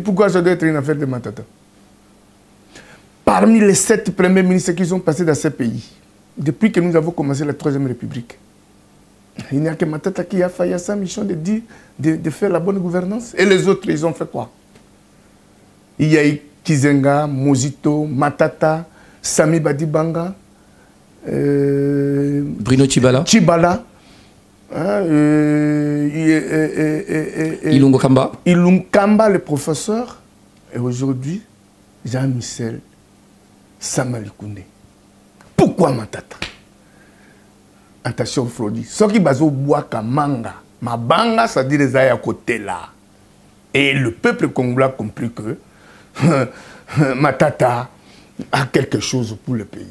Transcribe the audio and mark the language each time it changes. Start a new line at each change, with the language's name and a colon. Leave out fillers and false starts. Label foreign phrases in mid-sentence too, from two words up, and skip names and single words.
French: Pourquoi ça doit être une affaire de Matata? Parmi les 7 premiers ministres qui sont passés dans ce pays, depuis que nous avons commencé la 3e République, il n'y a que Matata qui a failli à sa mission de faire la bonne gouvernance. Et les autres, ils ont fait quoi? Il y a eu Kizenga, Mozito, Matata, Sami Badibanga, Bruno Tshibala, Ilungo Kamba. Ilungo Kamba, le professeur. Et aujourd'hui, Jean-Michel Samalikoundé. Pourquoi Matata? Attention, Frodi. Ce qui est au bois manga, mabanga, ça dit les aïe à côté là. Et le peuple congolais a compris que Matata a quelque chose pour le pays.